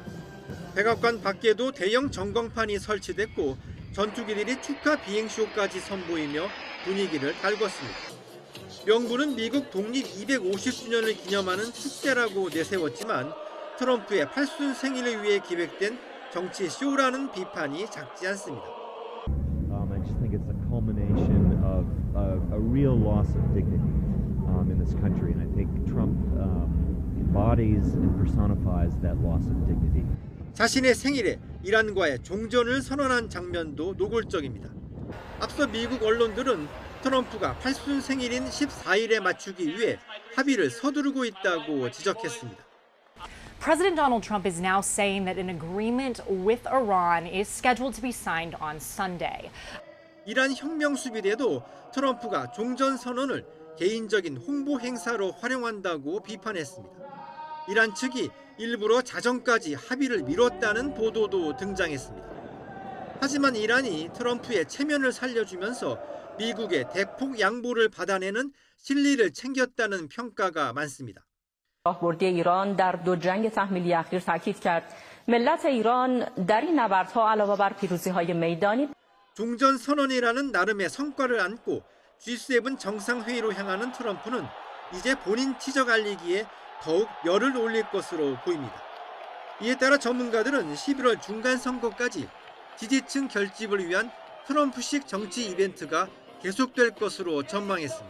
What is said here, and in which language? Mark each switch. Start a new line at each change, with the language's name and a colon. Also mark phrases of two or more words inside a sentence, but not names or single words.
Korean: 백악관 밖에도 대형 전광판이 설치됐고 전투기들이 축하 비행쇼까지 선보이며 분위기를 달궜습니다. 명분은 미국 독립 250주년을 기념하는 축제라고 내세웠지만 트럼프의 8순 생일을 위해 기획된 정치 쇼라는 비판이 작지 않습니다.
English: I just think it's a culmination of a real loss of dignity in this country, and I think Trump embodies and personifies that loss of dignity.
Korean: 자신의 생일에 이란과의 종전을 선언한 장면도 노골적입니다. 앞서 미국 언론들은 트럼프가 8순 생일인 14일에 맞추기 위해 합의를 서두르고 있다고 지적했습니다.
English: President Donald Trump is now saying that an agreement with Iran is scheduled to be signed on Sunday.
Korean: 이란 혁명 수비대도 트럼프가 종전 선언을 개인적인 홍보 행사로 활용한다고 비판했습니다. 이란 측이 일부러 자정까지 합의를 미뤘다는 보도도 등장했습니다. 하지만 이란이 트럼프의 체면을 살려주면서 미국의 대폭 양보를 받아내는 실리를 챙겼다는 평가가 많습니다.
Persian: راهبردی ایران در دو جنگ تحمیلی اخیر تاکید کرد ملت ایران در این نبردها علاوه بر پیروزی‌های میدانی
Korean: 종전 선언이라는 나름의 성과를 안고 G7 정상회의로 향하는 트럼프는 이제 본인 치적 알리기에 더욱 열을 올릴 것으로 보입니다. 이에 따라 전문가들은 11월 중간 선거까지 지지층 결집을 위한 트럼프식 정치 이벤트가 계속될 것으로 전망했습니다.